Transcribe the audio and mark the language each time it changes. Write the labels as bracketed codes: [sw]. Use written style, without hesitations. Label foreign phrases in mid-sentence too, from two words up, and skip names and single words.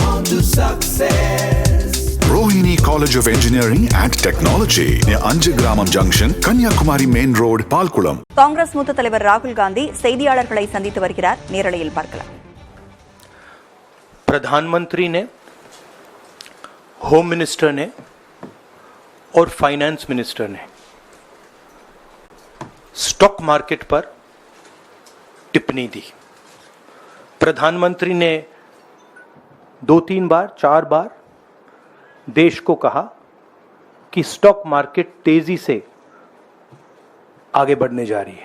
[en] to success. Rohini College of Engineering and Technology near Anjagramam Junction, Kanyakumari Main Road, Palkulam. [ta] காங்கிரஸ் மூத்த தலைவர் ராகுல் காந்தி செய்தியாளர்களை சந்தித்து வருகிறார். நேரலையில் பார்க்கலாம். [hi] प्रधानमंत्री ने, [en] home minister [hi] ने और [en] finance minister [hi] ने [en] stock market [hi] पर टिप्पणी दी. प्रधानमंत्री ने 2-3 बार 4 बार देश को कहा कि [en] stock market [hi] तेजी से आगे बढ़ने जा रही है.